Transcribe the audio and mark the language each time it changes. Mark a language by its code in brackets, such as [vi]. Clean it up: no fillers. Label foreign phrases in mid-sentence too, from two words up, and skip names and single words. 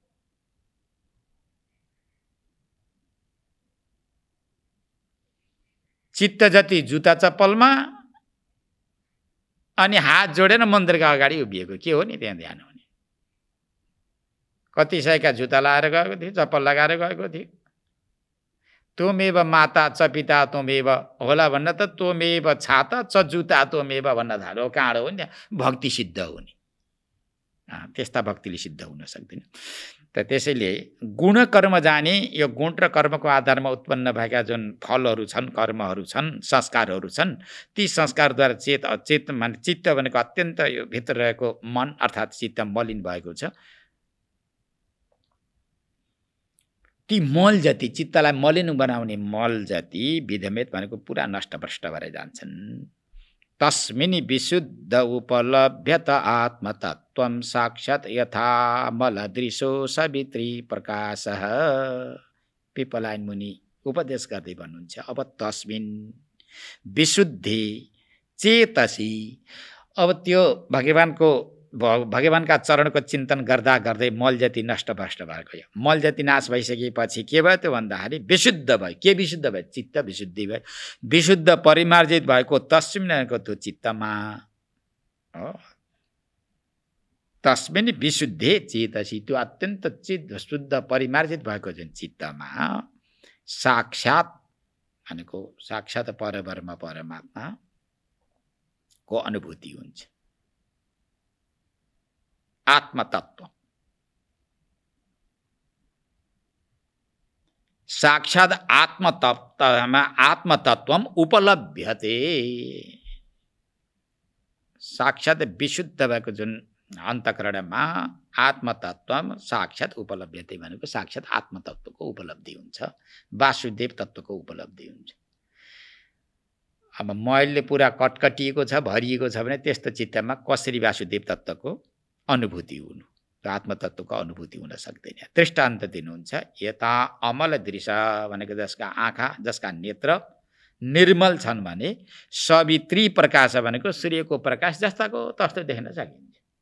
[ne] चित्त जति जुत्ता चप्पलमा अनि हात जोडेर मन्दिरका अगाडि उभिएको, के हो नि त्यहाँ ध्यान हुने? कति सयका जुत्ता लगाएर गएको थियो, चप्पल लगाएर गएको थियो। [sa] त्वमेव माता च पिता त्वमेव [ne] होला भन्न त [sa] त्वमेव छाता च जुता त्वमेव [ne] भन्न थाल्यो। काँडो हो नि भक्ति सिद्ध हुने। त्यस्ता भक्तिले सिद्ध हुन सक्दैन। त त्यसैले गुण कर्म जाने, यो गुण र कर्मको आधारमा उत्पन्न भएका जुन फलहरू छन्, कर्महरू छन्, संस्कारहरू छन्, ती संस्कारद्वारा चेत माने चित्त भनेको अत्यन्त यो भित्र रहेको मन अर्थात् चित्त मलिन भएको छ। ती मल जति, चित्तलाई मलिन बनाउने मल जति विधमेत भनेको पुरा नष्टभ्रष्ट भएर जान्छन्। [sa] तस्मिन् विशुद्ध उपलभ्यत आत्मतत्त्वं साक्षात् यथा मलदृशो सवित्री प्रकाशः। [ne] पिपलायन मुनि उपदेश गर्दै भन्नुहुन्छ, अब [sa] तस्मिन् विशुद्धि चेतसी, [ne] अब त्यो भगवानका चरणको चिन्तन गर्दा गर्दै मल जति नष्टभ्रष्ट भएको, मल जति नाश भइसकेपछि के भयो त भन्दाखेरि विशुद्ध भयो। के विशुद्ध भयो? चित्त विशुद्धि भयो। विशुद्ध परिमार्जित भएको तस्मिनको त्यो चित्तमा हो। [sa] तस्मिन् विशुद्धे चेतसी, [ne] त्यो अत्यन्त चित्त शुद्ध परिमार्जित भएको जुन चित्तमा साक्षात् भनेको साक्षात् परब्रह्म परमात्मा को अनुभूति हुन्छ। [sa] आत्मतत्व, साक्षात् आत्मतत्वम उपलभ्यते। [ne] साक्षात् विशुद्ध भएको जुन अन्तःकरणमा [sa] आत्मतत्वम साक्षात् उपलभ्यते [ne] भनेको साक्षात् आत्मतत्वको उपलब्धि हुन्छ, वासुदेव तत्वको उपलब्धि हुन्छ। अब मैले पुरा कटकटिएको छ, भरिएको छ भने त्यस्तो चित्तमा कसरी वासुदेव तत्वको अनुभूति हुनु, त्यो आत्मतत्वको अनुभूति हुन सक्दैन। दृष्टान्त दिनुहुन्छ, यता [sa] अमल दृश्य [ne] भनेको जसका आँखा, जसका नेत्र निर्मल छन् भने [sa] सवित्री प्रकाश [ne] भनेको सूर्यको प्रकाश जस्ताको तस्तो देख्न सकिन्छ।